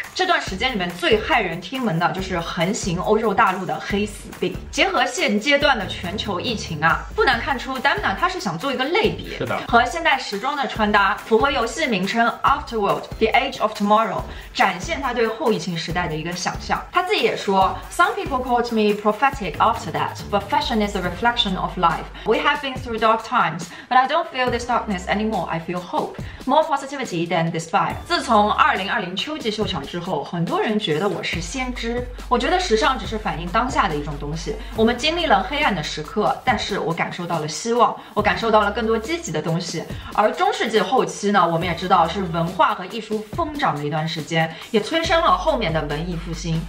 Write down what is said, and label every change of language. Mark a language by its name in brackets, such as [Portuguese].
[Chinese] 这段时间里面最骇人听闻的就是横行欧洲大陆的黑死病。结合现阶段的全球疫情啊，不难看出 Damna 他是想做一个类比。是的，和现代时装的穿搭符合游戏名称 Afterworld The Age of Tomorrow， 展现他对后疫情时代的一个想象。他自己也说 [English] ，Some people called me prophetic after that, but fashion is a reflection of life. We have been through dark times, but I don't feel this darkness anymore. I feel hope, more positivity than despair. [Chinese] 自从2020秋季秀场之后，很多人觉得我是先知。我觉得时尚只是反映当下的一种东西。我们经历了黑暗的时刻，但是我感受到了希望，我感受到了更多积极的东西。而中世纪后期呢，我们也知道是文化和艺术疯长的一段时间，也催生了后面的文艺复兴。